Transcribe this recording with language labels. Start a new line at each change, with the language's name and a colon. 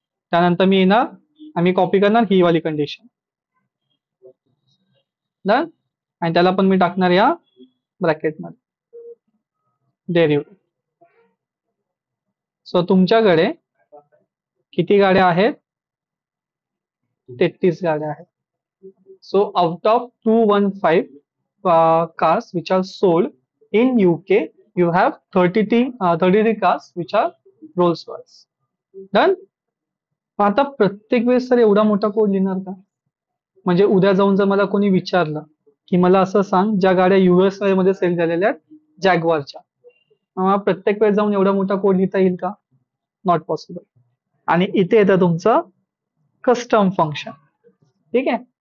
Marathi: त्यानंतर मी येणार आणि कॉपी करणार ही वाली कंडिशन. डन. आणि त्याला पण मी टाकणार या ब्रॅकेट मध्ये. डेरिव्हेटिव्ह. सो तुमच्याकडे किती गाड्या आहेत? 33 गाड्या आहेत.
English: So out of 215 cars which are sold in UK, you have 33 cars which are Rolls Royce. Done.
Marathi: आता प्रत्येक वेळेस तर एवढा मोठा कोड लिहिणार का? म्हणजे उद्या जाऊन जर मला कोणी विचारलं की मला असं सांग ज्या गाड्या US मध्ये सेल झालेल्या आहेत जॅगवारच्या, प्रत्येक वेळेस जाऊन एवढा मोठा कोड लिहिता येईल का?
English: Not possible.
Marathi: आणि इथे येतं तुमचं कस्टम फंक्शन. ठीक आहे.